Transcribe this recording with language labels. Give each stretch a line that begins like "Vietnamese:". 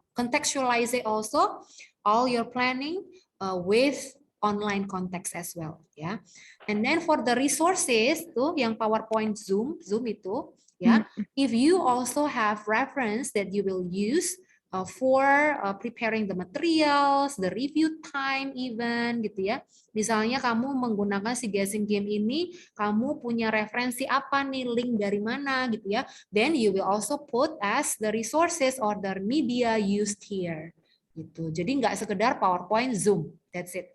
English: Contextualize it also all your planning with online context as well, ya. And then for the resources
Indonesian: tuh yang
English: PowerPoint Zoom itu, ya. If you also have reference that you will use for preparing the materials, the review time even
Indonesian: gitu ya. Misalnya kamu menggunakan si guessing game ini, kamu punya referensi apa nih, link dari mana gitu ya.
English: Then you will also put as the resources or the media used here. Gitu.
Indonesian: Jadi nggak sekedar PowerPoint, Zoom,
English: that's it.